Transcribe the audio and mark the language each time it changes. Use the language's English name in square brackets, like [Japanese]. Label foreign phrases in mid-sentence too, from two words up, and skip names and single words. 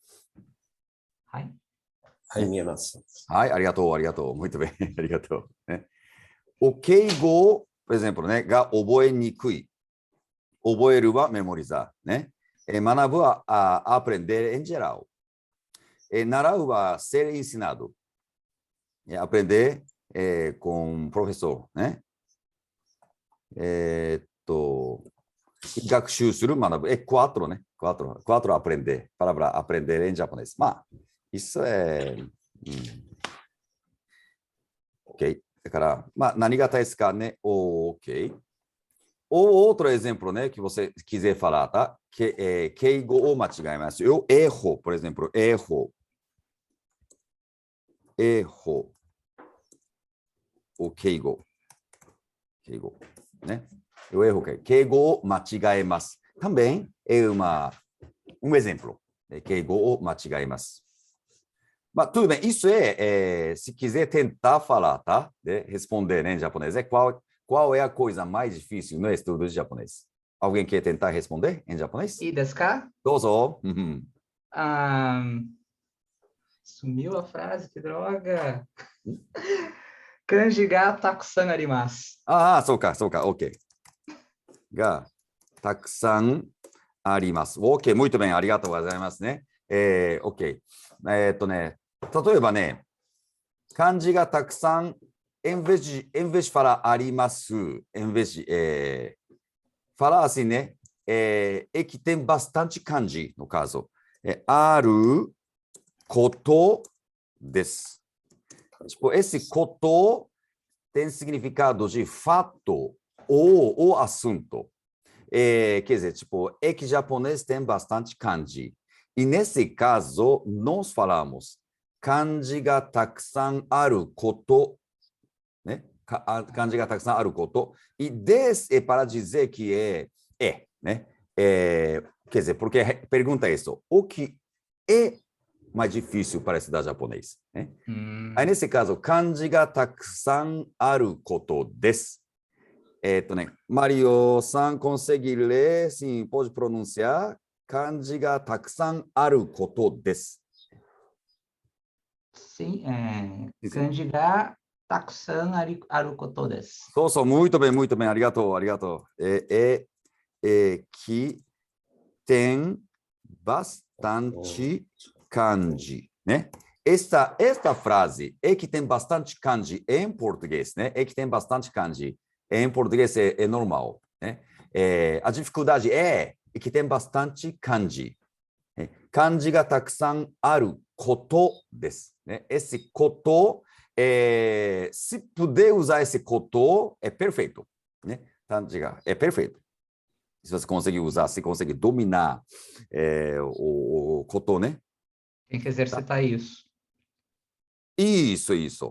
[Japanese] はい、見えます。はい、ありがとう。 [Portuguese] muito bem, [Japanese] ありがとう。ね、o 敬語、 [Portuguese] por exemplo, [Japanese] ね、が覚えにくい。覚えるは [Portuguese] memorizar, ね。 [Japanese] 学ぶは [Portuguese] aprender em geral. [Japanese] 習うは [Portuguese] ser ensinado. Aprender com professor, [Japanese] ね。学習する、学ぶ。 [Portuguese] quatro, né? Quatro aprender. Para aprender em japonês. Mas, isso é... Ok. [Japanese] だから、まあ、何が大切かね。Ok. [Portuguese] Ou outro exemplo, né? Que você quiser falar, tá? [Japanese] 敬語を間違えますよ。 [Portuguese] erro, por exemplo. Erro. O 敬語。né? Eu erro, [Japanese] 敬語を間違えます。 [Portuguese] Também é exemplo. [Japanese] 敬語を間違えます。 [Portuguese] Mas tudo bem, isso se quiser tentar falar, tá? Responder, né, em japonês. Qual é a coisa mais difícil no estudo de japonês? Alguém quer tentar responder em japonês? E [Japanese] ですか? Dozo. [Portuguese] Sumiu a frase, que droga. [Japanese] 漢字がたくさんあります. そうか、OK. がたくさんあります。OK、 [Portuguese] muito bem、 [Japanese] ありがとうございますね。OK。例えばね、漢字がたくさん、 [Portuguese] em vez de falar あります、em vez de falar assim, né? Que tem bastante kanji, no caso. [Japanese] あることです。 [Portuguese] Tipo, esse koto tem significado de fato ou o assunto. Quer dizer, tipo, é que japonês tem bastante kanji. E nesse caso, nós falamos [Japanese] 漢字がたくさんあること, [Portuguese] né? [Japanese] 漢字がたくさんあること. [Portuguese] E des é para dizer que né? Quer dizer, porque pergunta isso, o que é mais difícil para estudar japonês, né? Aí, nesse caso, [Japanese] 漢字がたくさんあることです. [Portuguese] Mario-san consegue ler, sim, pode pronunciar. [Japanese] 漢字がたくさんあることです. Sim, 漢字がたくさんあることです. [Portuguese] Muito bem, [Japanese] ありがとう、ありがとう. [Portuguese] Que tem bastante kanji, né? Esta frase, é que tem bastante kanji em português, né? É que tem bastante kanji. Em português é normal, né? A dificuldade é que tem bastante kanji. [Japanese] 漢字がたくさんあることです, [Portuguese] né? Esse koto, se puder usar esse koto, é perfeito, né? [Japanese] 漢字が [Portuguese] é perfeito. Se você consegue usar, se consegue dominar o koto, né? Tem que exercitar isso. Isso.